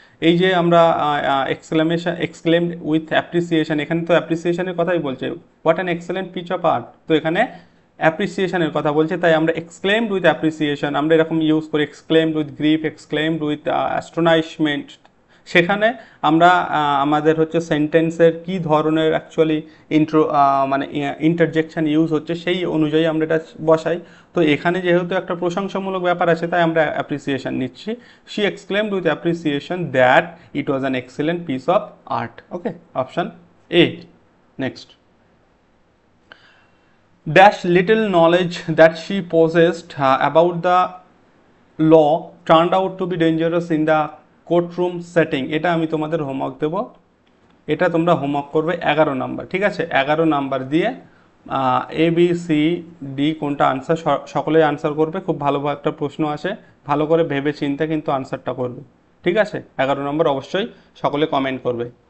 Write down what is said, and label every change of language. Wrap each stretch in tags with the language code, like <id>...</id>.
<bn>এই যে আমরা এক্সক্লেমড উইথ অ্যাপ্রিসিয়েশন, এখানে তো অ্যাপ্রিসিয়েশনের কথাই বলছে,</bn> <en>what an excellent piece of art,</en> <bn>তো এখানে অ্যাপ্রিসিয়েশনের কথা বলছে, তাই আমরা এক্সক্লেমড উইথ অ্যাপ্রিসিয়েশন আমরা এরকম ইউজ করি, exclaimed with grief, exclaimed with অ্যাস্ট্রোনাইশমেন্ট, সেখানে আমরা আমাদের হচ্ছে সেন্টেন্সের কি ধরনের অ্যাকচুয়ালি মানে ইন্টারজেকশন ইউজ হচ্ছে সেই অনুযায়ী আমরা এটা বসাই। তো এখানে যেহেতু একটা প্রশংসামূলক ব্যাপার আছে তাই আমরা অ্যাপ্রিসিয়েশন নিচ্ছি,</bn> <en>She exclaimed with appreciation that it was an excellent piece of art.</en> <bn>Okay, option A.</bn> <en>next, dash little knowledge that she possessed about the law turned out to be dangerous in the courtroom setting,</en> <bn>এটা আমি তোমাদের homework দেব, এটা তোমরা homework করবে 11 number. ঠিক আছে, 11 number দিয়ে A B C D কোনটা আনসার সকলেই আনসার করবে, খুব ভালো একটা প্রশ্ন আসে, ভালো করে ভেবে চিন্তে কিন্তু আনসারটা করবে। ঠিক আছে, 11 নম্বর অবশ্যই সকলে কমেন্ট করবে।</bn>